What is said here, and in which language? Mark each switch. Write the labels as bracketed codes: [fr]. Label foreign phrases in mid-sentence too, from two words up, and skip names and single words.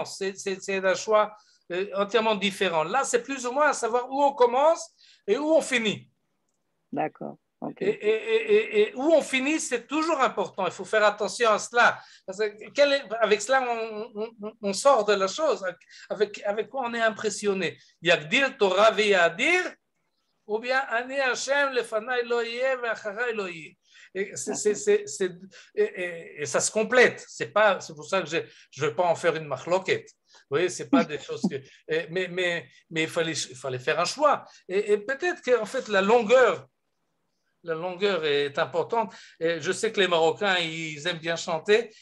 [fr] C'est un choix entièrement différent. Là, c'est plus ou moins à savoir où on commence et où on finit. D'accord. Okay. Et où on finit, c'est toujours important. Il faut faire attention à cela. Parce que avec cela, on sort de la chose. Avec quoi on est impressionné? [he] יגדיל תורה ויאדיר, [fr] ou bien [he] אני ה' לפני לא יהיה ואחרי לא יהיה ve'acharai lo yeh. [fr] Et ça se complète. C'est pour ça que je ne veux pas en faire une machloquette. Vous voyez, c'est pas des choses que. Mais il fallait faire un choix. Et peut-être qu'en fait, la longueur est importante. Et je sais que les Marocains, ils aiment bien chanter.